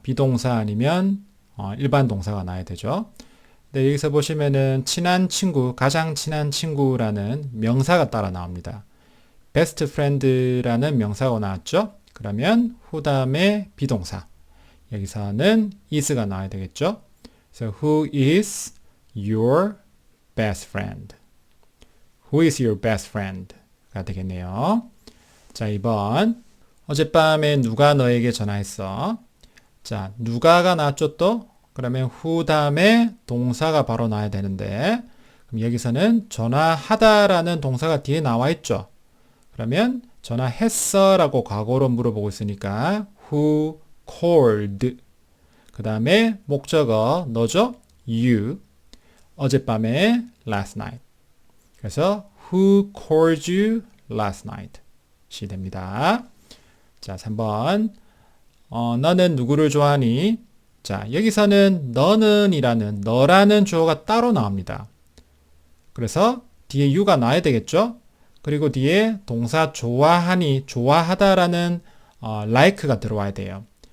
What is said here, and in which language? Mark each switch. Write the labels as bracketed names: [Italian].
[Korean] 비동사 아니면 일반 동사가 나와야 되죠. 네, 여기서 보시면은 친한 친구, 가장 친한 친구라는 명사가 따라 나옵니다. best friend라는 명사가 나왔죠? 그러면 후 다음에 비동사. 여기서는 is가 나와야 되겠죠? [English] 그래서 who is your best friend? Who is your best friend? [Korean] 가 되겠네요. 자, 2번. 어젯밤에 누가 너에게 전화했어? 자, 누가가 나왔죠 또? 그러면 who 다음에 동사가 바로 나와야 되는데 그럼 여기서는 전화하다라는 동사가 뒤에 나와 있죠. 그러면 전화했어 라고 과거로 물어보고 있으니까 [English] who called [Korean] 그 다음에 목적어 너죠? you 어젯밤에 last night 그래서 [English] who called you last night [Korean] 시 됩니다. 자, 3번. 너는 누구를 좋아하니? 자, 여기서는 너는 이라는 너라는 주어가 따로 나옵니다. 그래서 뒤에 you가 나와야 되겠죠? 그리고 뒤에 동사 좋아하니, 좋아하다라는 like가 들어와야 돼요.